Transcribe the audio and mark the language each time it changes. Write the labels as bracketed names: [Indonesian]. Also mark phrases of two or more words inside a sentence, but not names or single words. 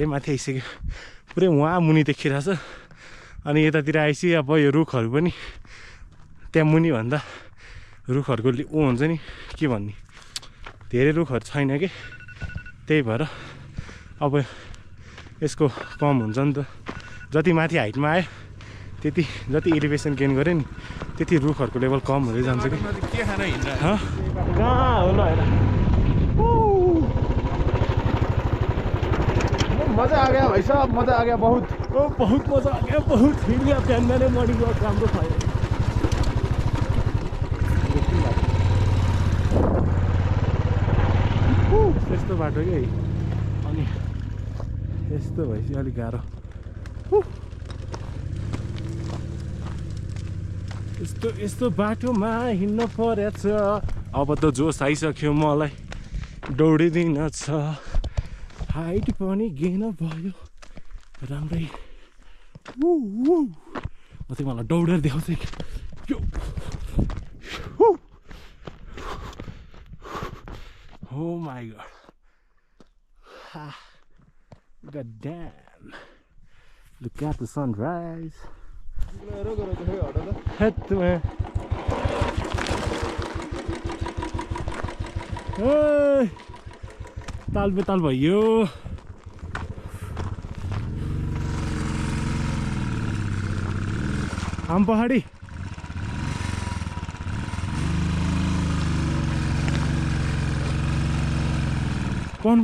[Nepali] माथि आइसक्यो पुरै वहाँ मुनि देखिरहेछ अनि यतातिर आइसि अब यो रुखहरू पनि त्यहाँ मुनि भन्दा रुखहरूको ऊ हुन्छ नि के भन्ने धेरै रुखहरू छैन कि त्यही भएर अब यसको कम हुन्छ नि त जति माथि हाइटमा आयो त्यति जति [English] elevation gain [Nepali] गऱ्यो नि त्यति रुखहरूको लेभल कम हुँदै जान्छ कि के खान हिँड्छ कहाँ हो ल होइन [Hindi] मजा आ गया भाइ साहब मजा आ गया बहुत मजा आ गया बहुत [Nepali] हिँड गया बिहान बिहानै [English] morning walk [Nepali] राम्रो भयो यस्तो बाटो कि अनि यस्तो भएपछि अलिक गाह्रो यस्तो बाटोमा हिँड्न परेछ अब त जोस आइसक्यो मलाई दौडिदिन छ हाइट पनि गेन भयो राम्रै म चाहिँ मलाई दौडेर देखाउँछ [English] Oh my god. God damn. Look at the sunrise. [Nepali] Hey, ताल बेताल भयो आम पहाडी कौन